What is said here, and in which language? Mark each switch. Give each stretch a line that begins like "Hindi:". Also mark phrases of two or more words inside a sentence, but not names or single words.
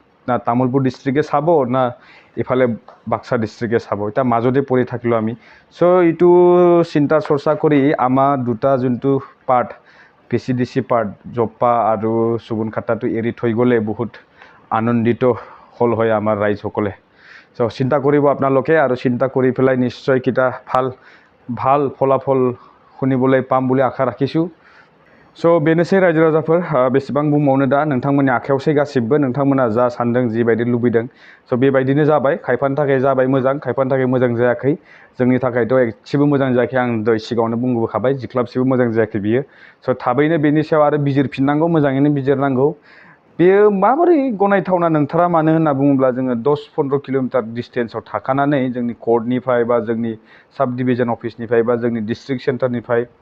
Assamese: না তামুলপুর ডিস্ট্রিক্টে চাব না ইফালে বাক্সা ডিস্ট্রিক্টে চাব এটা মাজতে পৰি থাকিলোঁ আমি সো এইটো চিন্তা চৰ্চা কৰি আমাৰ দুটা যোনটো পাৰ্ট PCDC পাৰ্ট জপ্পা আৰু সুগুনখাটাটো এৰি থৈ গ'লে বহুত আনন্দিত হ'ল হয় আমাৰ ৰাইজসকলে সো চিন্তা কৰিব আপোনালোকে আৰু চিন্তা কৰি পেলাই নিশ্চয় কিটা ভাল ফলাফল শুনিবলৈ পাম বুলি আশা ৰাখিছোঁ
Bodo: सो बेनोसै रायजो राजाफोर बेसेबां बुंबावनो दा नोंथांमोननि आखायावसै गासिबो नोंथांमोना जा सानदों जिबायदि लुबैदों सो बेबायदिनो जाबाय खायफानि थाखाय जाबाय मोजां खायफानि थाखाय मोजां जायाखै जोंनि थाखायथ' एसेबो मोजां जायाखै आं दहाय सिगाङावनो बुंबोखाबाय जिख्लाबसेबो मोजां जायाखै बियो सो थाबैनो बेनि सायाव आरो बिजिरफिननांगौ मोजाङैनो बिजिरनांगौ बेयो माबोरै गनायथावना नंथारा मानो होनना बुङोब्ला जोङो 10-15 किल'मिटार डिस्टेन्सआव थाखानानै जोंनि कर्टनिफ्राय बा जोंनि साब डिभिजन अफिसनिफ्राय बा जोंनि डिस्ट्रिक्ट सेन्टारनिफ्राय